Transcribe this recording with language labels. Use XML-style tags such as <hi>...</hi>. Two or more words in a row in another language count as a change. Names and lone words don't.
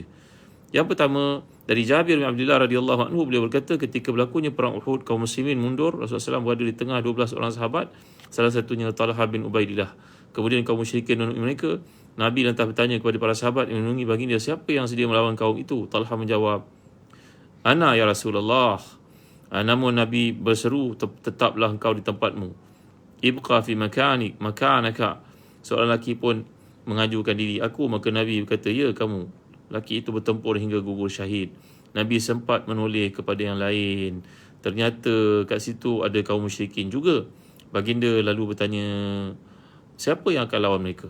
<ms>Yang pertama, dari Jabir bin Abdullah</ms> <ar>رضي الله عنه,</ar> <ms>beliau berkata ketika berlakunya perang Uhud, kaum muslimin mundur, Rasulullah SAW berada di tengah 12 orang sahabat, salah satunya Talha bin Ubaidillah. Kemudian kaum musyrikin menunjuk mereka. Nabi lantas bertanya kepada para sahabat yang menunggu baginda, siapa yang sedia melawan kaum itu? Talha menjawab,</ms> <ar>أنا يا رسول الله.</ar> <ms>Namun Nabi berseru, tetaplah engkau di tempatmu.</ms> <ar>ابق في مكانك.</ar> <ms>Seorang lelaki pun mengajukan diri, aku. Maka Nabi berkata, ya kamu. Lelaki itu bertempur hingga gugur syahid. Nabi sempat menoleh kepada yang lain. Ternyata kat situ ada kaum musyrikin juga. Baginda lalu bertanya, siapa yang akan lawan mereka?</ms>